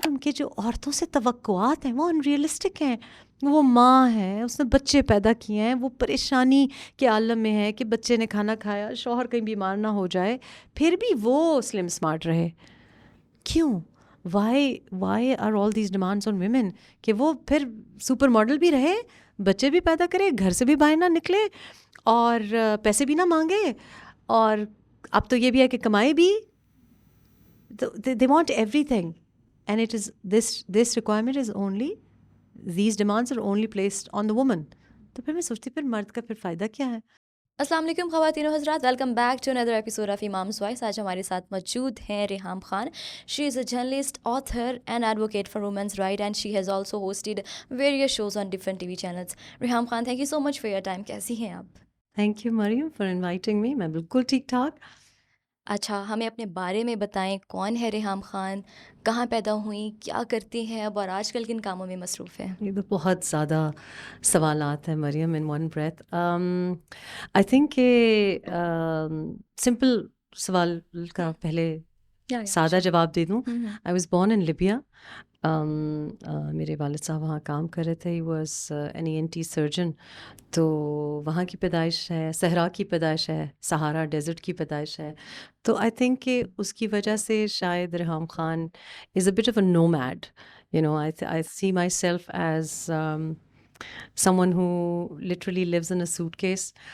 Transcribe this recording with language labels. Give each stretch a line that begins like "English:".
Urdu: ان کے جو عورتوں سے توقعات ہیں وہ انریلسٹک ہیں. وہ ماں ہے, اس نے بچے پیدا کیے ہیں, وہ پریشانی کے عالم میں ہے کہ بچے نے کھانا کھایا, شوہر کہیں بیمار نہ ہو جائے, پھر بھی وہ سلم اسمارٹ رہے. کیوں؟
English: why are all these demands on women
Urdu: کہ وہ پھر سپر ماڈل بھی رہے, بچے بھی پیدا کرے, گھر سے بھی باہر نہ نکلے, اور پیسے بھی نہ مانگے, اور اب تو یہ بھی ہے کہ کمائے بھی.
English: They want everything, and it is this requirement is only, these demands are only placed on the woman.
Urdu: تو پھر میں سوچتی پھر مرد کا پھر فائدہ کیا ہے؟ السلام علیکم خواتین و حضرات,
English: Welcome back to another episode of امام's voice.
Urdu: آج ہمارے ساتھ موجود ہیں ریحام خان.
English: She is a journalist, author and advocate for women's right, and she has also hosted various shows on different TV channels. Reham Khan, thank you so much for your time.
Urdu: کیسی ہیں آپ؟
English: Thank you Maryam for inviting me.
Urdu: میں بالکل ٹھیک ٹھاک. اچھا, ہمیں اپنے بارے میں بتائیں, کون ہے ریحام خان, کہاں پیدا ہوئیں, کیا کرتی ہیں اب, اور آج کل کن کاموں میں مصروف ہیں؟ یہ تو بہت زیادہ سوالات ہیں مریم
English: In one breath. I think
Urdu: کہ سمپل سوال کا پہلے سادہ جواب دے دوں.
English: I was born in Libya.
Urdu: میرے والد صاحب وہاں کام کر رہے تھے.
English: He was an ENT surgeon.
Urdu: تو وہاں کی پیدائش ہے, صحرا کی پیدائش ہے, سہارا ڈیزرٹ کی پیدائش ہے.
English: تو I think
Urdu: کہ اس کی وجہ سے شاید
English: Reham Khan is a bit of a nomad. I see myself as someone who literally lives in a suitcase.